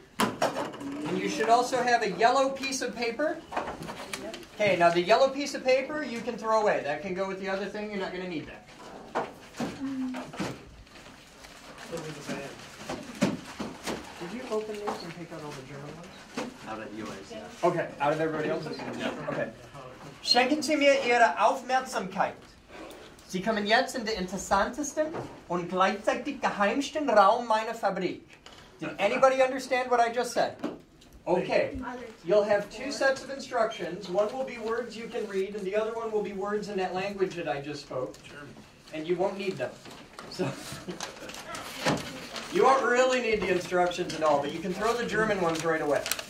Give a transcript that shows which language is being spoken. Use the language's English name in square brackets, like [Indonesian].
[English] And you should also have a yellow piece of paper. Okay, now the yellow piece of paper you can throw away. That can go with the other thing. You're not going to need that. Did you open these and take out all the German ones? Out of yours, yeah. Okay, out of everybody else's? Yeah. Okay. [German] Schenken Sie mir Ihre Aufmerksamkeit. Sie kommen jetzt in den interessantesten und gleichzeitig geheimsten Raum meiner Fabrik. [English] Did anybody understand what I just said? Okay. You'll have two sets of instructions. One will be words you can read, and the other one will be words in that language that I just spoke. And you won't need them. So you won't really need the instructions at all, but you can throw the German ones right away.